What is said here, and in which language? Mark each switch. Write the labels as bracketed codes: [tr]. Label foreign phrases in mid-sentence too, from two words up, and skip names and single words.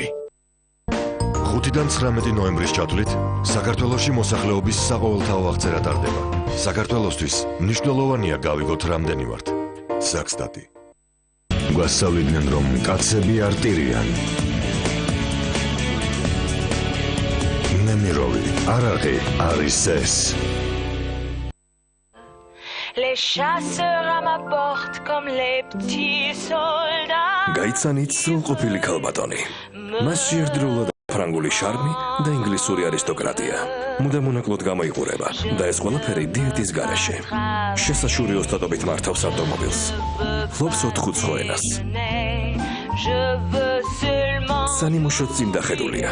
[ka] 5-დან 19 ნოემბრის ჩათვლით საქართველოში მოსახლეობის საყოველთაო აღწერა ტარდება. საქართველოსთვის მნიშვნელოვანია გავიგოთ რამდენი ვართ. საქსტატი. გვასწავლიდნენ რომ კაცები არ ტირიან. ნემიროვი, არაღი არის ეს. [fr] Les chasseurs à ma porte comme les petits soldats. [ka] გაიცანით სრულყოფილი ქალბატონი. მასში ერთდროულად ფრანგული შარმი და ინგლისური არისტოკრატია. მუდამონაკლოდ გამოიყურება და ეს ყველაფერი დიეტის გარეშე. შესაშური ოსტატობით მართავს ავტომობილს. ფლობს 4 ცხო ენას. სანიმუშოდ წინდახედულია.